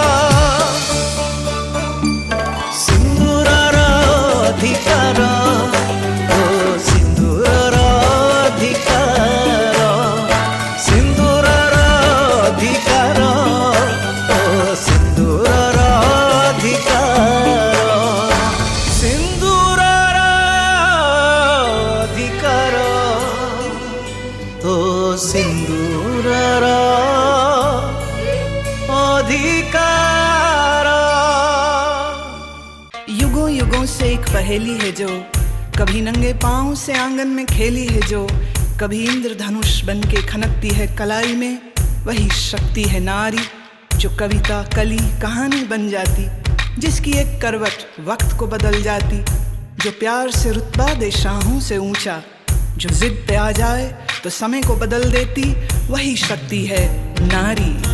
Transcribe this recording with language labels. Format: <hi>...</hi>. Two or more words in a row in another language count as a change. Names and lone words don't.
<or>ସିନ୍ଦୁରର ଅଧିକାର ଓ ସିନ୍ଦୁରର ଅଧିକାର ସିନ୍ଦୁରର ଅଧିକାର ଓ ସିନ୍ଦୁରର ଅଧିକାର ସିନ୍ଦୁରର ଅଧିକାର ଓ ସିନ୍ଦୁରର ଅଧିକାର।</or> <hi>युगों युगों से एक पहेली है जो कभी नंगे पांव से आंगन में खेली है जो कभी इंद्रधनुष बन के खनकती है कलाई में वही शक्ति है नारी जो कविता कली कहानी बन जाती जिसकी एक करवट वक्त को बदल जाती जो प्यार से रुतबा दे शाहों से ऊंचा जो जिद पे आ जाए तो समय को बदल देती वही शक्ति है नारी।</hi>